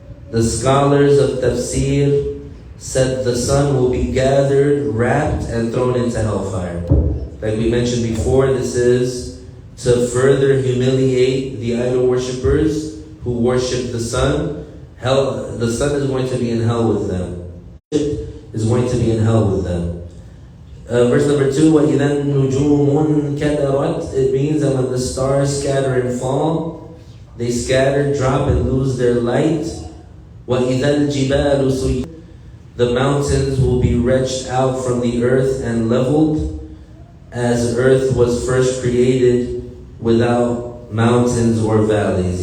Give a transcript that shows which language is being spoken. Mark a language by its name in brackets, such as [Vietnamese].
[English] The scholars of tafsir said the sun will be gathered, wrapped, and thrown into hellfire. Like we mentioned before, this is to further humiliate the idol worshippers who worship the sun, Hell, the sun is going to be in hell with them. Is going to be in hell with them. Verse number 2, [Arabic] وَإِذَا النُّجُومٌ كَدَرَتْ. [English] It means that when the stars scatter and fall, they scatter, drop, and lose their light. [Arabic] وَإِذَا الْجِبَالُ سُيِّرَتْ. [English] The mountains will be wrenched out from the earth and leveled, as earth was first created without mountains or valleys.